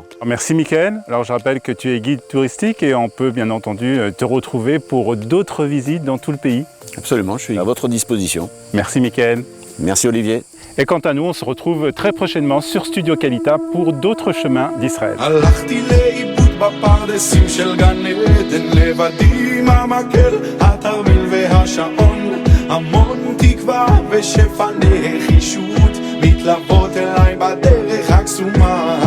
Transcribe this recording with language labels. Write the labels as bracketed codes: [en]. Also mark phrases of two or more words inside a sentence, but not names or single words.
[fr] Merci Michael. Alors je rappelle que tu es guide touristique et on peut bien entendu te retrouver pour d'autres visites dans tout le pays. Absolument, je suis à votre disposition. Merci Michael. Merci Olivier. Et quant à nous, on se retrouve très prochainement sur Studio Kalita pour d'autres chemins d'Israël. [he] הלכתי לאיבוד בפרדסים של גן עדן, לבדי עם המקל, התרמיל והשעון, המון תקווה ושפע נחישות מתלוות אליי בדרך הקסומה.